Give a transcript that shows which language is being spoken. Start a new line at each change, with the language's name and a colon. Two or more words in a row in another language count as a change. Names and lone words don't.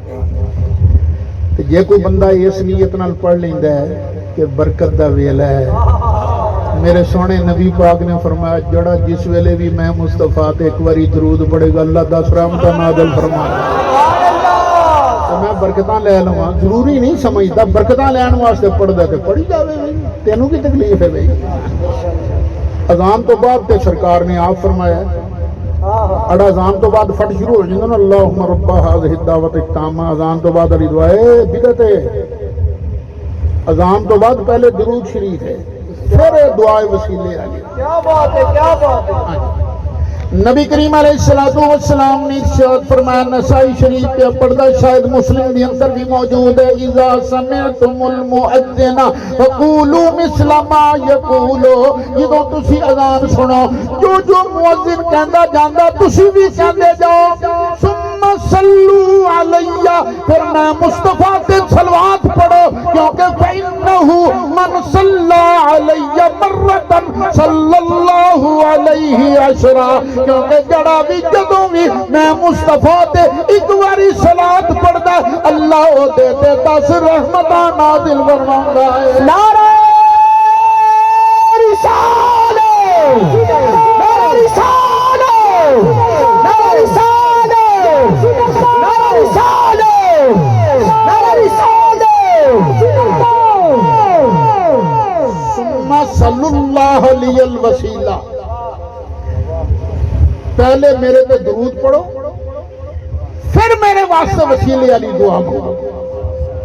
Punjabi: تے جے کوئی بندہ اس نیت نال پڑھ لیندا ہے کہ برکت دا ویلا ہے، میرے سونے نبی پاک نے فرمایا جڑا جس ویلے بھی میں مصطفیٰ تے ایک باری درود پڑھے گا اللہ 10 رحمتاں نازل فرمائے تو میں برکتاں لے لواں۔ ضروری نہیں سمجھتا برکتاں لین واسطے پڑھدا تے پڑھی جاوے، تینوں کی تکلیف ہے بھائی؟ اذان تو بعد تے سرکار نے آپ فرمایا اڑا اذان تو بعد فٹ شروع ہو جائے نا
Arabic: اللہم رب ہذہ الدعوۃ التامہ،
Punjabi: اذان تو بعد علی دعا ہے بدعت ہے۔ اذان تو بعد پہلے درود شریف ہے پھر دعائے وسیلے آگے۔
Urdu: کیا بات ہے، کیا بات ہے۔
Punjabi: نبی کریم علیہ السلام نے ارشاد فرمایا نسائی شریف پہ پڑھدا شاید مسلم بھی اندر بھی موجود ہے اذا
Arabic: سمعتم المؤذن فقولوا مثل ما یقول،
Punjabi: جدوں تسی اذان سنو جو مؤذن کہندا جاندا تسی بھی کہندے جاؤ،
Arabic: ثم صلو علی،
Punjabi: پھر میں مصطفیٰ تے صلوات پڑھو کیونکہ
Arabic: فإنہ من صلی علی مرۃ صلی اللہ علیہ عشرہ،
Punjabi: کیونکہ جڑا بھی جدوں بھی میں مصطفیٰ تے ایک باری صلات پڑھدا اللہ او دے تے 10 رحمتاں نازل فرماوندا ہے۔
Urdu: نعرہ رسالہ، نعرہ رسالہ، نعرہ رسالہ، نعرہ رسالہ، نعرہ رسالہ۔
Arabic: ثم صلی اللہ علیہ الوسیلہ،
Punjabi: پہلے میرے پہ درود پڑھو پھر میرے واسطے وسیلے والی دعا پڑھو۔